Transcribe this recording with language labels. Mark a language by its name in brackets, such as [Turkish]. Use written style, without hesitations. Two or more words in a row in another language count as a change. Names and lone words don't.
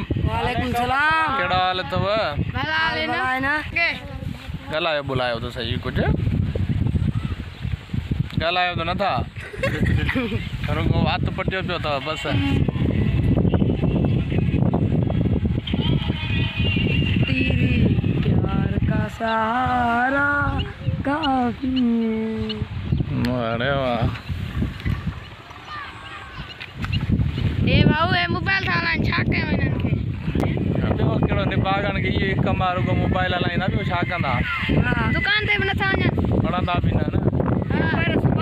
[Sindhi] वालेकुम सलाम। केड़ा हाल अथव? ॻाल्हायो बुलायो तो सही कुछ ॻाल्हायो तो नथा रुगो हथ पटियो पियो अथव बस। [Hindi] तेरी प्यार का सहारा काफी। अरे वाह। [Sindhi] ए भाऊ ए मोबाइल थालन छा कयो इनन के? ॿियो कहिड़ो निभागण के इहो हिकु कमु आहे रुगो मोबाइल हलाईंदा ॿियो छा कंदा? हां दुकान ते बि नथा वञनि, पढ़ंदा बि न। हां